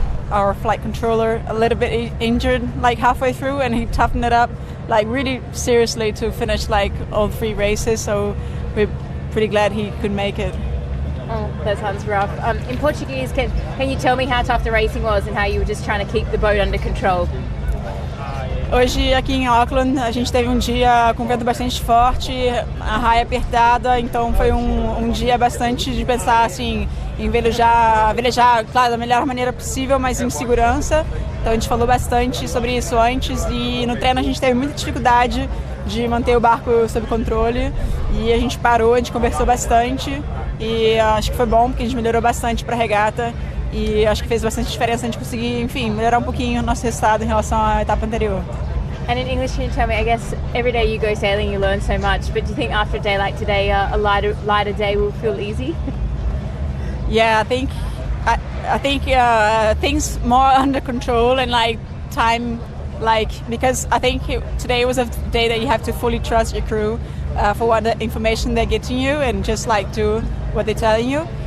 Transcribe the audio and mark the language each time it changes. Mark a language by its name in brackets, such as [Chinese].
[English] Our flight controller a little bit injured halfway through, and he toughened it up really seriously to finish all 3 races, so we're pretty glad he could make it. Oh, that sounds rough. In Portuguese, can you tell me how tough the racing was and how you were just trying to keep the boat under control? [Portuguese] Hoje aqui em Auckland a gente teve um dia com vento bastante forte, a raia apertada, então foi um dia bastante de pensar assim em velejar, claro, da melhor maneira possível, mas em segurança. Então a gente falou bastante sobre isso antes, e no treino a gente teve muita dificuldade de manter o barco sob controle, e a gente parou, a gente conversou bastante, e acho que foi bom porque a gente melhorou bastante para a regata, e acho que fez bastante diferença a gente conseguir, melhorar um pouquinho o nosso resultado em relação à etapa anterior. [English] And in English, can you tell me, I guess every day you go sailing you learn so much, but do you think after a day like today a lighter day will feel easy? Yeah, I think things more under control, and time, because I think today was a day that you have to fully trust your crew for what the information they're getting you, and just do what they're telling you.